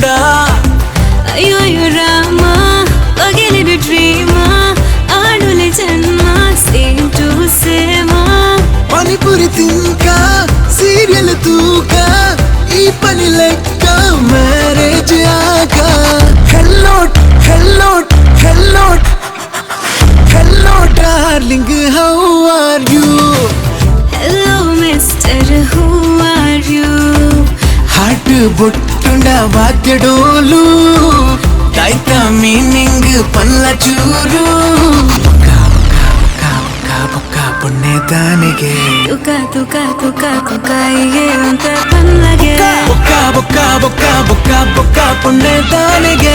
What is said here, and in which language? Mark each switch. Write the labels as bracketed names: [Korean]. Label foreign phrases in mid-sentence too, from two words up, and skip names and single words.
[Tulu] ಅಯ್ಯೋ ರಾಮ ಪಗಲಿನ ಡ್ರೀಮ ಆಡುಲೆ ಜನ್ಮ [English] same to same [Tulu] ಪಾನಿಪುರಿ ತಿನ್ಕ ಸೀರಿಯಲ್ ತೂಕ ಈ ಪನಿ ಲೆಕ್ಕ ಮ್ಯಾರೇಜ್ ಆಗ [English] hello darling, how are you? hello mister, who are you? [Tulu] ಹಾರ್ಟ್ ಬೊಟ್ಟುಂಡ ವಾದ್ಯ ಡೋಲು ತಾಯ್ತ ಮೀನಿಂಗ್ ಪಲ್ಲ ಚೂರು ಪುಣ್ಯ ತಾನಿಗೆ ತುಕ ತುಕ ತುಕ ತುಕ ಹೀಗೆ ಅಂತ ಪಲ್ಲಗೆ ಬೊಕ್ಕ ಬೊಕ್ಕ ಬೊಕ್ಕ ಬೊಕ್ಕ ಬೊಕ್ಕ ಪುಣ್ಯ ತಾನಿಗೆ